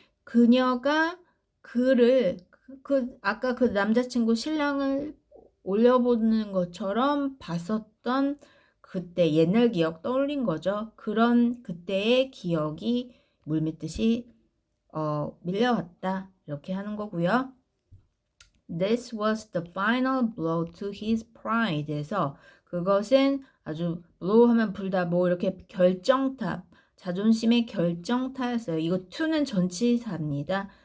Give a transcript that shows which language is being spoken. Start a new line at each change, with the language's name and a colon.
Korean: 그녀가 그를 아까 그 남자친구 신랑을 올려보는 것처럼 봤었던 그때 옛날 기억 떠올린 거죠. 그런 그때의 기억이 물밀듯이 밀려왔다. 이렇게 하는 거고요.
English: This was the final blow to his pride.
Korean: 에서 그것은 아주 blow 하면 불다 뭐 이렇게 결정탑, 자존심의 결정타였어요. 이거 to는 전치사입니다.